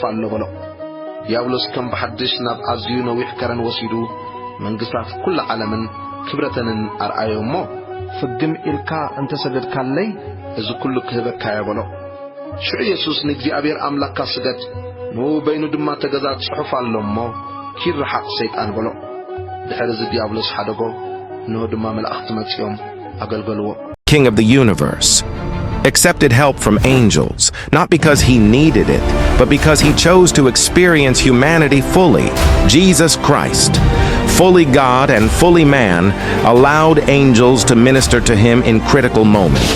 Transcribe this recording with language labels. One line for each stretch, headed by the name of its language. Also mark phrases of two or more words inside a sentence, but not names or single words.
Tigrinya: ኣሎ በሎ ዲያብሎስ ከም በሐድሽ ናብ አዝዩ ነዊሕ ከረን ወሲዱ መንግስታት ኩሉ ዓለምን ክብረተንን አርአዮሞ ፍግም ኢልካ እንተ ሰገድካለይ እዚ ኩሉ ክህበካ ያበሎ ሽዑ ኢየሱስ ንእግዚአብሔር አምላካ ስገድ ኑ በይኑ ድማ ተገዛ ጽሑፍ ኣለሞ ኪርሐቅ ሰይጣን በሎ ድሕሪ እዚ ዲያብሎስ ሓደጎ ኑ ድማ መላእክት መጽዮም አገልገልዎ
English: King of the universe accepted help from angels, not because he needed it, but because he chose to experience humanity fully. Jesus Christ, fully God and fully man, allowed angels to minister to him in critical moments.